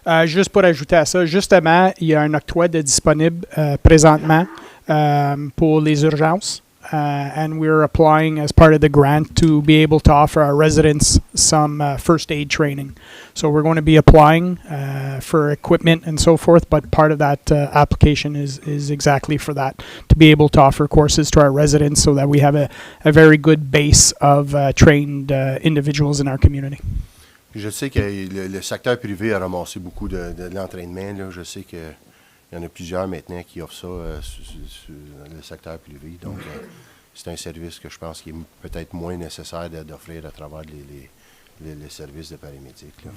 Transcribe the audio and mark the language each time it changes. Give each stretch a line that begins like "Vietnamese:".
French: Juste pour ajouter à ça, justement, il y a un octroi de disponible présentement pour les urgences.
English: And we're applying as part of the grant to be able to offer our residents some first aid training. So we're going to be applying for equipment and so forth, but part of that application is exactly for that, to be able to offer courses to our residents so that we have a very good base of trained individuals in our community.
French: Je sais que le secteur privé a ramassé beaucoup de l'entraînement. Là. Je sais qu'il y en a plusieurs maintenant qui offrent ça sur le secteur privé. Donc, c'est un service que je pense qui est peut-être moins nécessaire d'offrir à travers les services de paramédics. Là.